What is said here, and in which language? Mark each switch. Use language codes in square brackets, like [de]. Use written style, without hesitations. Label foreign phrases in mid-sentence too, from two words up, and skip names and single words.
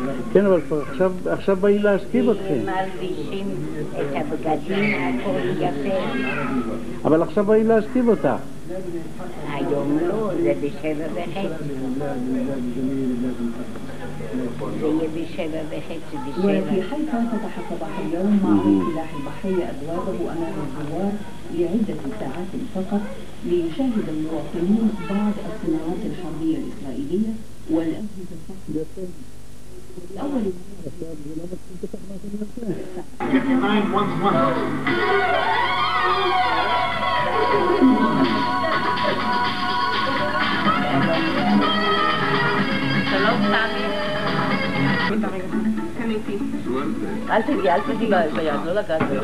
[he] כן, אבל עכשיו באים להשכיב אתכם. מלבישים את הבגדים, הכל יפה. אבל עכשיו באים להשכיב אותך. היום לא, זה ב7:30. זה יהיה ב7:30. [ar] وفي حيفا فتح صباح اليوم معرض سلاح البحرية أبوابه أمام الزوار لعدة ساعات فقط ليشاهد المواطنون بعض الصناعات الحربية الإسرائيلية والأجهزة الفخمة. الأول [he] שלום סמי. אל תגיעי ביד, לא לגעת.